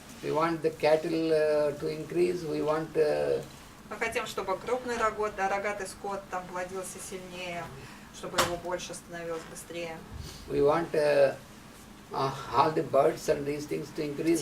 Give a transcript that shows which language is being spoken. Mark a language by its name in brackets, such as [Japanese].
[English] We want the cattle to increase, we want [Russian] Мы хотим, чтобы крупный рогатый скот там плодился сильнее, чтобы его больше становилось быстрее. [English] we want all the birds and these things to increase,